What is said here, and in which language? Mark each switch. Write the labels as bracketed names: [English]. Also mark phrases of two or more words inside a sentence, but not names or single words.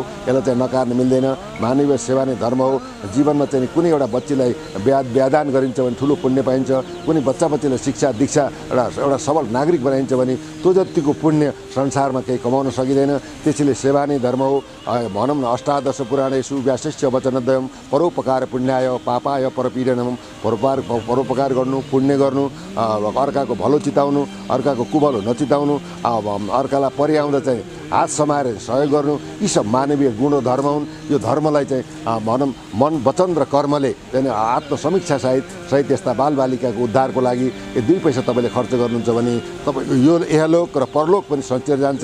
[Nepali] यसलाई चाहिँ नकार्न मिल्दैन। मानवीय सेवा नै धर्म हो। जीवनमा चाहिँ कुनै एउटा बच्चीलाई व्यादान गरिन्छ भने ठुलो पुण्य पाइन्छ। कुनै बच्चालाई शिक्षा दीक्षा एउटा सबल नागरिक बनाइन्छ भने त्यो जतिको पुण्य संसारमा केही कमाउन सकिँदैन। त्यसैले सेवा नै धर्म हो। भनौँ न [Sanskrit] अष्टादश पुराणेषु व्यासस्य वचनद्वयम् परोपकार पुण्याय पापाय परपीडनम्। [Nepali] परोपकार गर्नु, पुण्य गर्नु, अर्काको भलो चिताउनु, अर्काको कुभलो नचिताउनु, अर्कालाई पर्याउँदा चाहिँ हात समाएर सहयोग गर्नु, यी सब मानवीय गुण र धर्म हुन्। यो धर्मलाई चाहिँ भनौँ मन वचन र कर्मले चाहिँ आत्मसमीक्षासहित यस्ता बालबालिकाको उद्धारको लागि यो 2 पैसा तपाईँले खर्च गर्नुहुन्छ भने तपाईँको यो इहलोक र परलोक पनि सञ्चेर जान्छ।